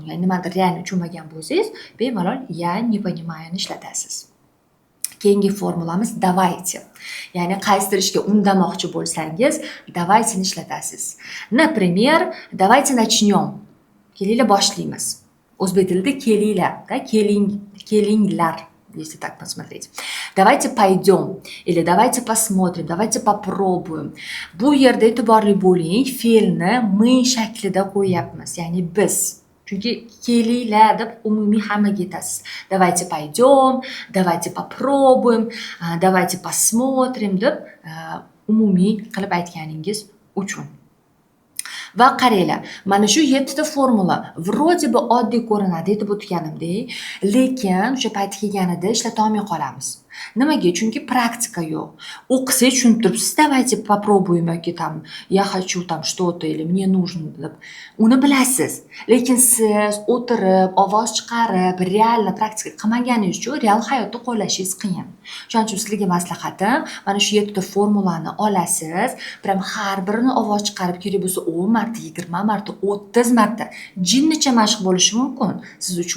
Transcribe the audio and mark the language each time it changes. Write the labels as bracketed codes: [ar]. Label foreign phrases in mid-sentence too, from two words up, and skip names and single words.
[uz] Ya'ni nimadir realni tushunmagan bo'lsangiz, bemalol [ru] я не понимаю [uz] ni ishlatasiz. Keyingi formulamiz давайте. Ya'ni qaysidir ishga undamoqchi bo'lsangiz, давайте ni ishlatasiz. [ru] Например, давайте начнем. [uz] Kelinglar boshlaymiz. O'zbek tilida kelinglar, da, kelinglar, [ru] если так посмотреть. Давайте пойдем или давайте посмотрим, давайте попробуем. [uz] Bu yerda e'tiborli bo'ling, fe'lni мы shaklida qo'yapmiz, ya'ni biz. Chunki kelinglar deb umumiy hammaga aytasiz. [ru] Давайте пойдем, давайте попробуем, давайте посмотрим [uz] deb umumiy qilib aytganingiz uchun. Va qaranglar, mana shu 7 ta formula [ru] вроде бы [uz] oddiy ko'rinadi deb o'tganimdek, lekin o'sha payt kelganida ishlata olmay qolamiz. Nimaga? Chunki praktika yo'q. O'qisangiz tushunib turibsiz, [ru] давайте попробуем yoki там я хочу там что-то или мне нужно deb. [uz] Uni bilasiz. Lekin siz o'tirib, ovoz chiqarib, realni praktika qilmaganingiz uchun real hayotda qo'llashingiz qiyin. Shuning uchun sizlarga maslahatim, mana shu 7 ta formulani olasiz, prям har birini ovoz chiqarib kerak bo'lsa 10 marta, 20 marta, 30 marta jinnicha mashq bo'lishi mumkin siz uchun.